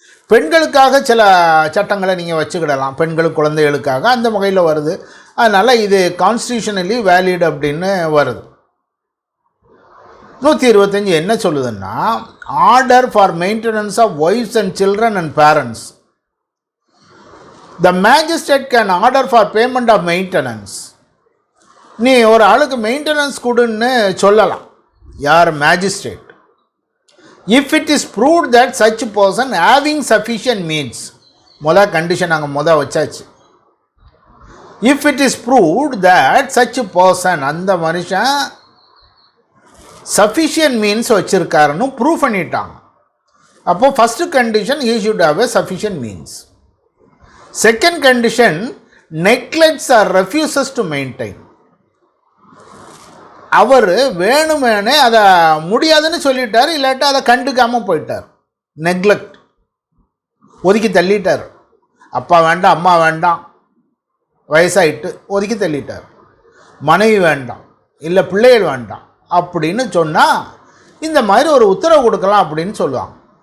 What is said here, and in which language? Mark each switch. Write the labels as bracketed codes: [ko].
[ta] பெண்களுக்காக சில சட்டங்களை நீங்கள் வச்சுக்கிடலாம், பெண்கள் குழந்தைகளுக்காக, அந்த வகையில் வருது. அதனால் இது கான்ஸ்டியூஷனலி வேலிட் அப்படின்னு வருது. [en] 125 [ta] என்ன சொல்லுதுன்னா, [en] Order for maintenance of wifes and children and parents. The magistrate can order for payment of maintenance. [ta] நீ ஒரு ஆளுக்கு மெயின்டெனன்ஸ் கொடுன்னு சொல்லலாம், யார் magistrate. [en] if it is proved that such person having sufficient means, [ta] condition நாங்கள் வச்சாச்சு. [en] if it is proved that such person, [ta] அந்த மனுஷன் சஃபிஷியன்ட் மீன்ஸ் வச்சுருக்காருன்னு ப்ரூவ் பண்ணிட்டாங்க. [en] அப்போது first condition, he should have a sufficient means. Second condition, neglects or refuses to maintain. [ta] அவர் வேணுமேனே அதை முடியாதுன்னு சொல்லிட்டார், இல்லாட்டா அதை கண்டுக்காமல் போயிட்டார். நெக்லெக்ட், ஒதுக்கி தள்ளிட்டார். அப்பா வேண்டாம், அம்மா வேண்டாம், வயசாயிட்டு ஒதுக்கி தள்ளிட்டார். மனைவி வேண்டாம், இல்லை பிள்ளைகள் வேண்டாம் அப்படின்னு சொன்னால் இந்த மாதிரி ஒரு உத்தரவு கொடுக்கலாம் அப்படின்னு சொல்லுவாங்க.